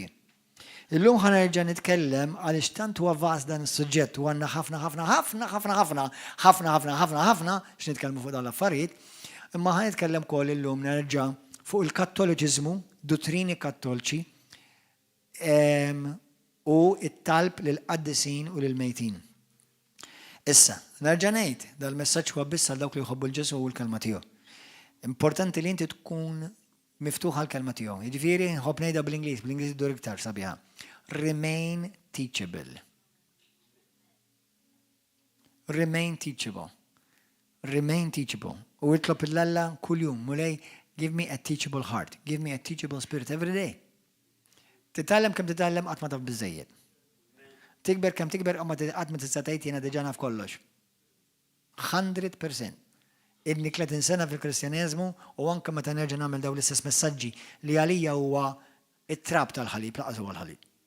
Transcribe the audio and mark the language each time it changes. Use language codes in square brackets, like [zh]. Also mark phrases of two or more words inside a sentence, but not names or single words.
[mt] Illum ħanerġa' nitkellem għaliex tant huwa vast dan is-suġġett u għandna ħafna x'nitkellmu fuq dawn l-affarijiet, imma ħanitkellem ukoll illum nerġa' fuq il-Kattoliċiżmu, dottrini kattolċi u it-talb lill-qaddisin u lill-mejtin. Issa, nerġa' ngħid dal-messaġġ huwa biss għal dawk li jħobbu l-Ġesu u l-kelma tiegħu. Importanti li inti tkun miftuħa l-kelma tiegħu. Jiġifieri nħobb ngħidha bl-Ingliż idur iktar sabiħa. [en] Remain teachable. Remain teachable. remain teachable. [mt] U jitlob il-Alla kull jum, mulej, [en] give me a teachable heart, give me a teachable spirit every day. [mt] Titallem kem titallem qatt ma taf biżejjed. Tikber kem tikber qatt ma tista' tgħid jiena diġà naf kollox. 100%. Ibni 30 sena fil-Kristjaneżmu u anke meta nerġa' nagħmel dawn l-istess messaġġi li għalija huwa it-trab tal-ħalib, laqas huwa l-ħalib.